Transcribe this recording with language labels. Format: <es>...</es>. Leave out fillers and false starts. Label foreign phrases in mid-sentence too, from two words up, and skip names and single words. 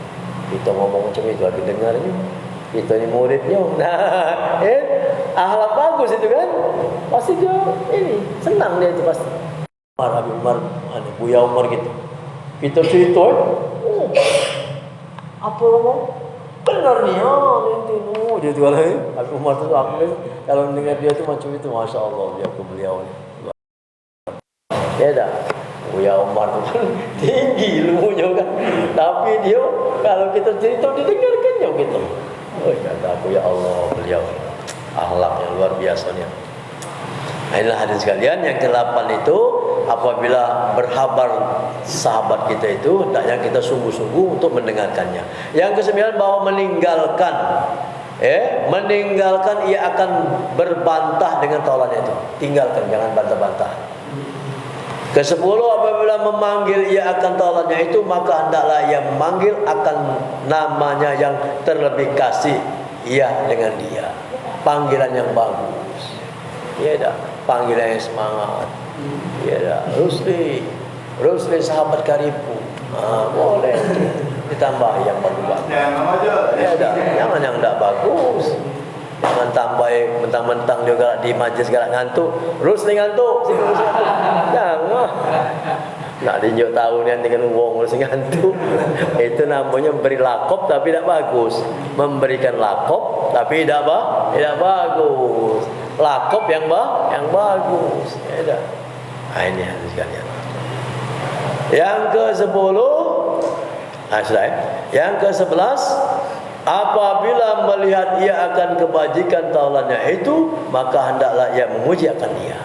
<id>Kita ngomong macam itu lagi dengarnya. Kita ni muridnya. Nah, akhlak bagus itu kan. Pasti dia ini senang dia tu pasti. Habib Umar, Buya Umar gitu. Kita cerita apa ngomong? Benar ni dia tu kalau Habib Umar tu aku kalau mendengar dia tu macam itu,</id> <ar>Masya Allah</ar> <id>dia ke beliau ni. Ya dah. Buya Umar tu kan tinggi ilmunya kan. Tapi dia kalau kita cerita didengarkannya gitu. Oh kata aku,</id> <ar>ya Allah</ar> <id>beliau akhlak yang luar biasanya. Inilah hadirin sekalian, yang ke-8 itu apabila berkhabar sahabat kita itu hendaknya kita sungguh-sungguh untuk mendengarkannya. Yang ke-9 bahwa meninggalkan ia akan berbantah dengan taulannya itu. Tinggalkan, jangan bantah-bantah. Ke-10 apabila memanggil ia akan taulannya itu, maka hendaklah ia memanggil akan namanya yang terlebih kasih ia dengan dia. Panggilan yang bagus. Ya dah, panggilan yang semangat. Ya dah, Rusli sahabat karibu. Boleh ditambah yang bagus. Ya dah, jangan yang tak bagus. Jangan tambah mentang-mentang juga di majlis galak ngantuk. Rusli ngantuk. Jangan. Nak tunjuk tahu ni nanti kan wong Rusli ngantuk. Itu namanya memberi lakop tapi tidak bagus. Memberikan lakop tapi tidak bagus. Lakop yang bagus. Ya dah. Ini harus sekalian. Yang ke-10 sudah Yang ke-11 apabila melihat ia akan kebajikan taulannya itu, maka hendaklah ia memuji akan dia.</id>